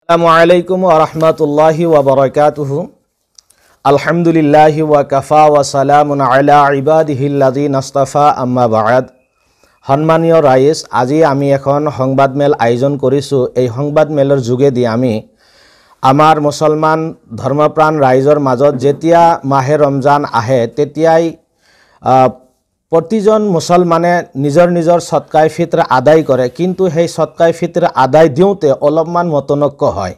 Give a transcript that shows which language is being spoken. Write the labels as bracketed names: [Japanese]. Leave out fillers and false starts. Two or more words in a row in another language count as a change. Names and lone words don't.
[Arabic] السلام عليكم ورحمة الله وبركاته. الحمد لله وكفى وسلام على عباده الذين اصطفى أما بعد. [Assamese] সম্মানীয় ৰাইজ, আজি আমি এখন সংবাদমেল আয়োজন কৰিছোঁ। এই সংবাদমেলৰ যোগেদি আমি আমাৰ মুছলমান ধৰ্মপ্ৰাণ ৰাইজৰ মাজত যেতিয়া মাহে ৰমজান আহে তেতিয়াই প্ৰতিজন মুছলমানে নিজৰ নিজৰ সদকায়ে ফিত্ৰ আদায় কৰে, কিন্তু সেই সদকায়ে ফিত্ৰ আদায় দিওঁতে অলপমান মতনক্য হয়।